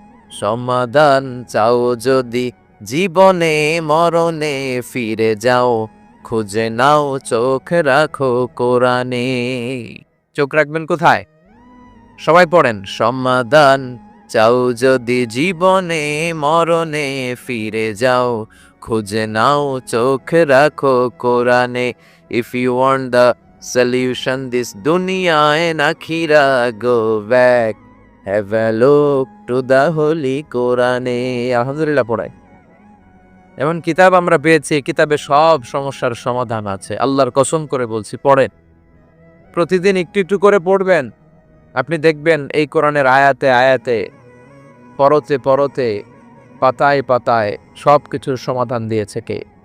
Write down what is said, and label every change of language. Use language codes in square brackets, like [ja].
[bn] সমাধান চাও যদি জীবনে মরণে, ফিরে যাও খুঁজে নাও, চোখ রাখো কোরআনে। চোখ রাখবেন কোথায়? সবাই পড়েন, সমাধান চাও যদি জীবনে মরণে, ফিরে যাও খুঁজে নাও, চোখ রাখো কোরআনে। [en] If you want the solution this dunya and akhira, go back, have a look to the holy Quran. [bn] আলহামদুলিল্লাহ পড়াই। এমন কিতাব আমরা পেয়েছি, কিতাবে সব সমস্যার সমাধান আছে। আল্লাহর কসম করে বলছি, পড়েন, প্রতিদিন একটু একটু করে পড়বেন, আপনি দেখবেন এই কোরআনের আয়াতে আয়াতে, পরতে পরতে, পাতায় পাতায় সব কিছুর সমাধান দিয়েছে কে?